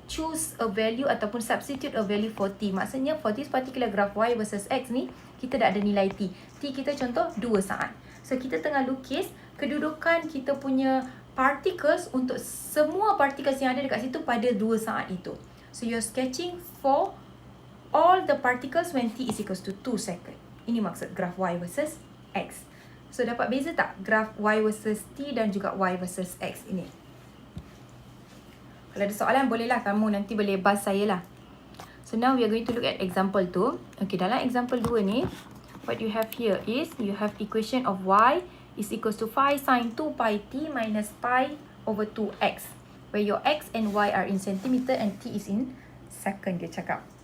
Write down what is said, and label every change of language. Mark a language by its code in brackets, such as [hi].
[en] Choose a value [ms] ataupun [en] substitute a value for t. [ms] Maksudnya [en] for this particular graph y versus x [ms] ni, kita dah ada nilai t. T kita contoh 2 saat. So kita tengah lukis kedudukan kita punya particles untuk semua particles yang ada dekat situ pada 2 saat itu. [en] So you're sketching for all the particles when t is equals to 2 second. [ms] Ini maksud graph y versus x. So dapat beza tak graph y versus t dan juga y versus x ini? Kalau ada soalan bolehlah kamu nanti boleh buzz saya lah. [en] So now we are going to look at example 2. Okay, [ms] dalam example 2 ni, [en] what you have here is you have equation of y is equals to phi sin 2 pi t minus pi over 2x, where your x and y are in centimeter and t is in second, [ms] dia cakap.